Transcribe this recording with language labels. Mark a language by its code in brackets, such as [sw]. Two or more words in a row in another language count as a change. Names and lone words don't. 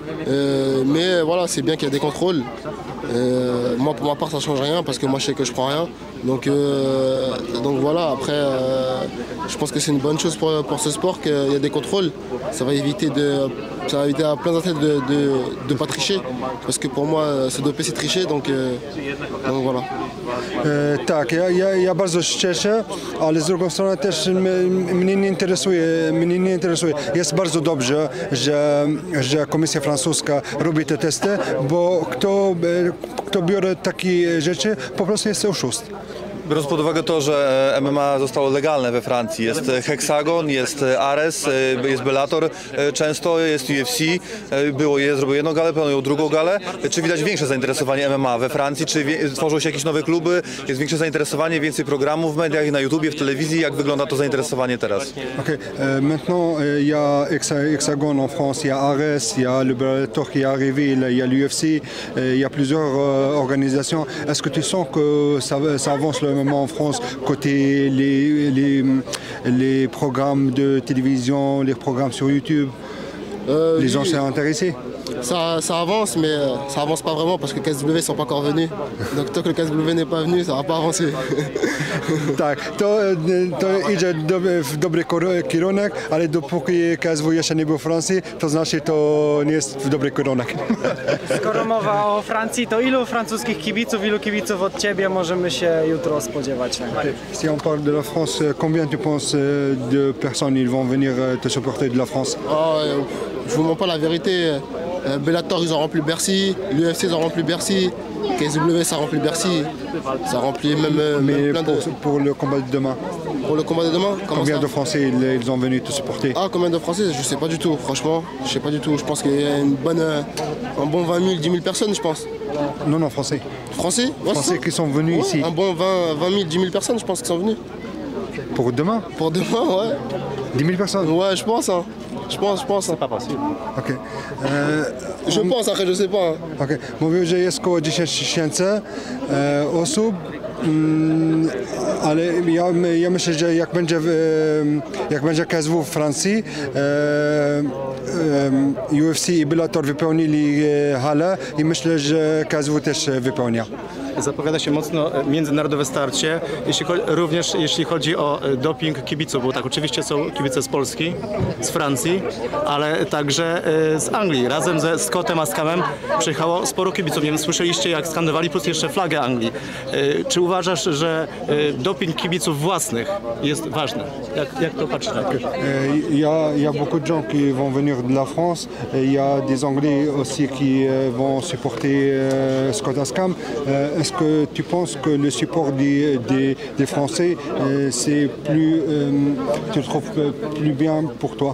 [fr] Mais voilà, c'est bien qu'il y a des contrôles. Moi, pour ma part, ça ne change rien parce que moi, je sais que je prends rien. Donc voilà, après, je pense que c'est une bonne chose pour ce sport qu'il y a des contrôles. Ça va éviter à plein d'athlètes de ne pas tricher. Parce que pour moi, se doper, c'est tricher. Donc voilà. [pl] Tak, ja bardzo się cieszę, ale z drugą stronę też mnie nie interesuje. Jest bardzo dobrze, że komisja francuska robi te testy, bo kto biorze takie rzeczy, po prostu jest oszust. Biorąc pod uwagę to, że MMA zostało legalne we Francji, jest Hexagon, jest Ares, jest Bellator, często jest UFC, zrobił jedną galę, planują drugą galę. Czy widać większe zainteresowanie MMA we Francji? Czy tworzą się jakieś nowe kluby? Jest większe zainteresowanie, więcej programów w mediach, na YouTubie, w telewizji? Jak wygląda to zainteresowanie teraz? [fr] Maintenant, il y a Hexagon en France, il y a Ares, il y a le Bellator qui est arrivé, il y a l'UFC, il y a plusieurs organisations. Est-ce que tu sens que ça avance le MMA en France côté les programmes de télévision, les programmes sur YouTube? Les gens sont intéressés? Ça avance, mais ça avance pas vraiment parce que KSW ne sont pas encore venus. Donc tant que le KSW n'est pas venu, ça va pas avancer. [pl] Tak, to idzie w dobry kierunek, ale dopóki KSW jeszcze nie był w Francji, to znaczy to nie jest w dobry kierunek. Skoro mowa o Francji, to ilu francuskich kibiców, ilu kibiców od Ciebie możemy się jutro spodziewać? [fr] Si on parle de la France, combien tu penses de personnes ils vont venir te supporter de la France? Je vous mens pas la vérité. Bellator, ils ont rempli Bercy. L'UFC, ils ont rempli Bercy. KSW, ça remplit Bercy. Ça remplit même plein de... Pour le combat de demain? Pour le combat de demain, combien de Français ils ont venu te supporter? Ah, combien de Français? Je sais pas du tout, franchement. Je sais pas du tout. Je pense qu'il y a un bon 20 000, 10 000 personnes, je pense. Non, Français. Français? Ouais, Français qui sont venus ici. Un bon 20 000, 10 000 personnes, je pense, qui sont venus. Pour demain? Pour demain, ouais. 10 000 personnes? Ouais, je pense. Hein. Je pense. C'est pas possible. Okay. Je pense, après je sais pas. Hein. Okay. [pl] Mówił, że jest około 10 000 osób, ale ja myślę, że jak będzie KSW w Francji, UFC i Bellator wypełnili halę i myślę, że KSW też wypełnia. Zapowiada się mocno międzynarodowe starcie, również jeśli chodzi o doping kibiców, bo tak, oczywiście są kibice z Polski, z Francji, ale także z Anglii. Razem ze Scottem Askamem przyjechało sporo kibiców. Nie wiem, słyszeliście, jak skandowali, plus jeszcze flagę Anglii. Czy uważasz, że doping kibiców własnych jest ważny? Jak to patrzysz na to? [fr] Il y a beaucoup de gens qui vont venir de la France. Il y a des Anglais aussi qui vont supporter Scott Askham. Est-ce que tu penses que le support des Français, c'est plus, tu le trouves plus bien pour toi?